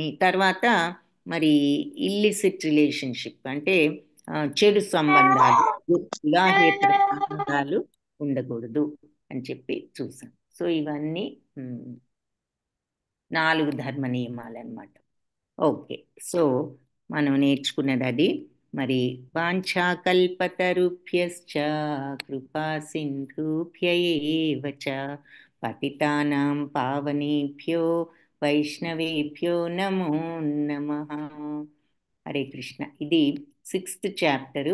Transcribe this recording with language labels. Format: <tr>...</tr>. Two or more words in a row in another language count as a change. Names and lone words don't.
<te>తర్వాత మరి</te> <en>illicit relationship</en> <te>అంటే చెడు సంబంధాలు వివాహేతర సంబంధాలు ఉండకూడదు అని చెప్పి చూసాం. సో ఇవన్నీ 4 ధర్మ నియమాలు అన్నమాట.</te> <en>okay, so</en> <te>మనం నేర్చుకున్నది అది.</te> <sa>మరి వాంఛాకల్పతరుభ్యశ్చ కృపా సింధుభ్య ఏవ చ పతితానాం పావనేభ్యో వైష్ణవేభ్యో నమో నమః. హరే కృష్ణ.</sa> <te>ఇది 6th చాప్టరు.</te>